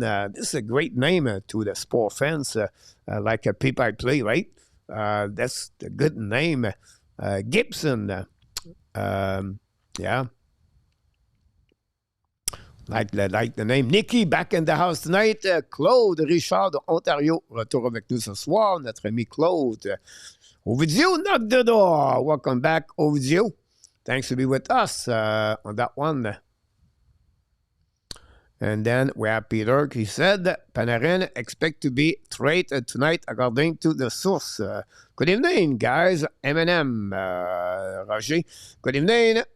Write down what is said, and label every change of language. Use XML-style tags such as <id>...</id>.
<en>This is a great name to the sport fans, like a people play, right? That's a good name. Gibson. Yeah. Like the name. Nicky, back in the house tonight.</en> <fr>Claude Richard de Ontario, retour avec nous ce soir. Notre ami</fr> <en>Claude. Ovidio, knock the door. Welcome back, Ovidio. Thanks to be with us on that one. And then we have Peter. He said, Panarin expect to be traded tonight according to the source. Good evening, guys. M&M, Roger. Good evening.</en>